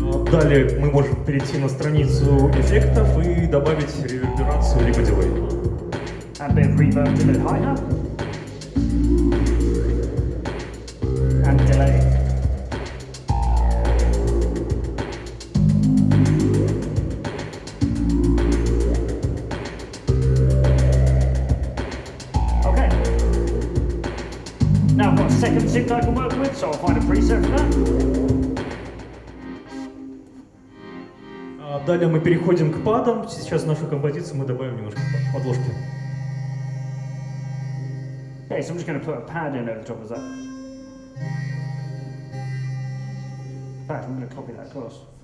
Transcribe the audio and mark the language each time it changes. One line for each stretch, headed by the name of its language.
Russian: Далее мы можем перейти на страницу эффектов и добавить реверберацию либо дилей.
English: Add a bit of reverb to the hi-hat. And delay. Okay. Now I've got a second synth I can work with, so I'll find a preset for that.
Russian: Далее мы переходим к падам. Сейчас в нашу композицию мы добавим немножко подложки.
English: Okay, so I'm just going to put a pad in over the top of that. In fact, I'm going to copy that across.